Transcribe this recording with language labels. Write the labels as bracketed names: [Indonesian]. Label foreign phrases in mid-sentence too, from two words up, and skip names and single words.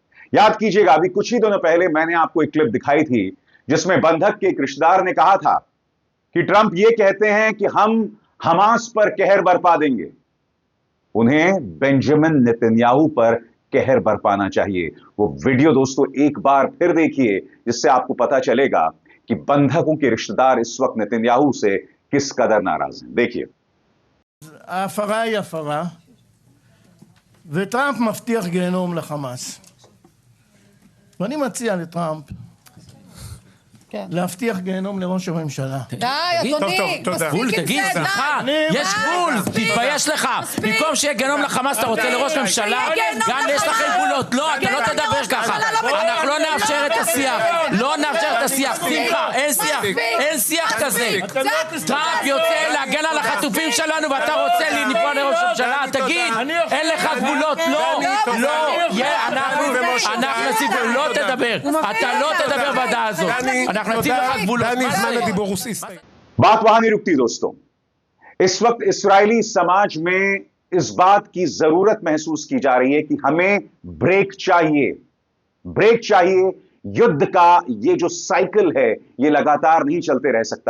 [Hindi] याद कीजिएगा, अभी कुछ ही दिनों पहले मैंने आपको एक क्लिप दिखाई थी जिसमें बंधक के एक रिश्तेदार ने कहा था कि ट्रंप ये कहते हैं कि हम हमास पर कहर बरपा देंगे। उन्हें बेंजामिन नेतन्याहू पर कहर बरपाना चाहिए। वो वीडियो दोस्तों एक बार फिर देखिए, जिससे आपको पता चलेगा कि बंधकों के रिश्तेदार इस वक्त नेतन्याहू से किस कदर नाराज हैं। देखिए। [Hebrew] ההפרה היא הפרה, וטראמפ מבטיח גיהנום לחמאס. ואני מציע לטראמפ להבטיח גיהנום לראש הממשלה. די, אדוני, מספיק עם זה, די. יש גבול, תתבייש לך. במקום שיהיה גיהנום לחמאס, אתה רוצה לראש ממשלה? גם יש לכם גבולות. לא, אתה לא תדבר ככה. אנחנו לא נאפשר את השיח. לא נאפשר את השיח. שמחה, אין שיח. אין שיח כזה. טראמפ יוצא להגן על החטופים שלנו, ואתה רוצה לפגוע לראש ממשלה? תגיד, אין לך גבולות. לא, לא. אנחנו נסיף, לא תדבר. אתה לא תדבר בדעה הזאת. [Hindi] बात वहां नहीं रुकती दोस्तों। इस वक्त इस्राएली समाज में इस बात की जरूरत महसूस की जा रही है कि हमें ब्रेक चाहिए, ब्रेक चाहिए। युद्ध का ये जो साइकिल है ये लगातार नहीं चलते रह सकता।